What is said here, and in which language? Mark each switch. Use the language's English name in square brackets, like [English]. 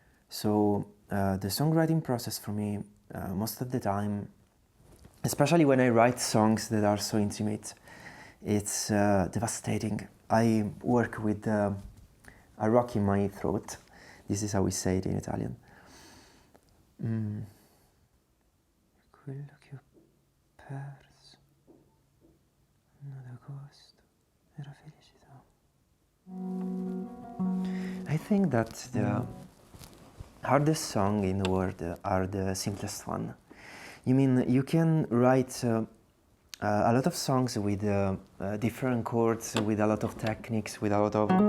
[English] So the songwriting process for me, most of the time, especially when I write songs that are so intimate, it's devastating. I work with a rock in my throat. This is how we say it in Italian. [Italian] Quello che ho perso ad agosto era felicità. [English] I think that the hardest song in the world are the simplest one. You mean you can write a lot of songs with different chords, with a lot of techniques, with a lot of.